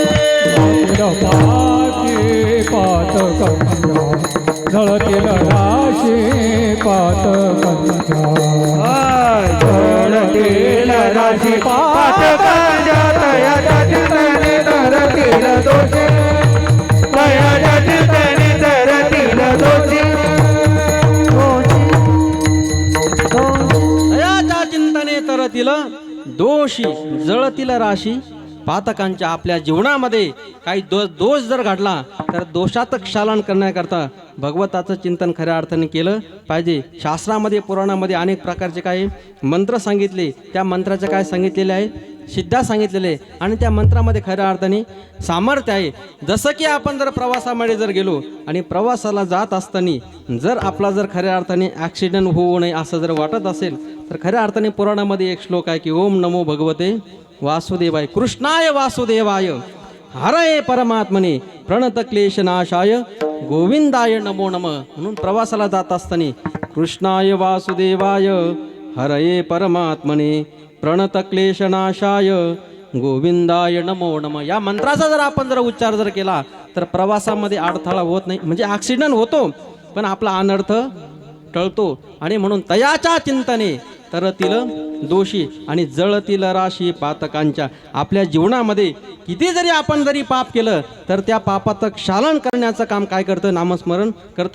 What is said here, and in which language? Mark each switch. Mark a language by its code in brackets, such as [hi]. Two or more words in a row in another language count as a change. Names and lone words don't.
[mr] जळतील राशी पातकांच्या, जळतील राशी पातकांच्या, दयाच्या चिंतने तरतील दोषे, दयाच्या चिंतने तरतील दोषे. दयाच्या चिंतने तरतील दोषी जळतील राशी पातकांच्या. आपल्या जीवनामध्ये काही दोष जर घडला तर दोषात क्षालन करण्याकरता भगवताचं चिंतन खऱ्या अर्थाने केलं पाहिजे. शास्त्रामध्ये पुराणामध्ये अनेक प्रकारचे काही मंत्र सांगितले, त्या मंत्राचे काय सांगितलेले आहे, सिद्धा सांगितलेले आणि त्या मंत्रामध्ये खऱ्या अर्थाने सामर्थ्य आहे. जसं की आपण जर प्रवासामध्ये जर गेलो आणि प्रवासाला जात असताना जर आपला जर खऱ्या अर्थाने ॲक्सिडेंट होऊ नये असं जर वाटत असेल तर खऱ्या अर्थाने पुराणामध्ये एक श्लोक आहे की [sa] ओम नमो भगवते वासुदेवाय, कृष्णाय वासुदेवाय, हरये परमात्मने, प्रणत क्लेशनाशाय, गोविंदाय नमो नमः. [mr] म्हणून प्रवासाला जात असताना [sa] कृष्णाय वासुदेवाय, हरये परमात्मने, प्रणत क्लेशनाशाय, गोविंदाय नमो नमः [mr] या मंत्राचा जर आपण जर उच्चार जर केला तर प्रवासामध्ये अडथळा होत नाही. म्हणजे ॲक्सिडेंट होतो पण आपला अनर्थ टळतो. आणि म्हणून तयाच्या चिंतने तरतील दोषी आणि जळतील राशी पातकांच्या. आपल्या जीवनामध्ये किती जरी आपण जरी पाप केलं तर त्या पापाचं क्षालन करण्याचं काम काय करतं, नामस्मरण करतं.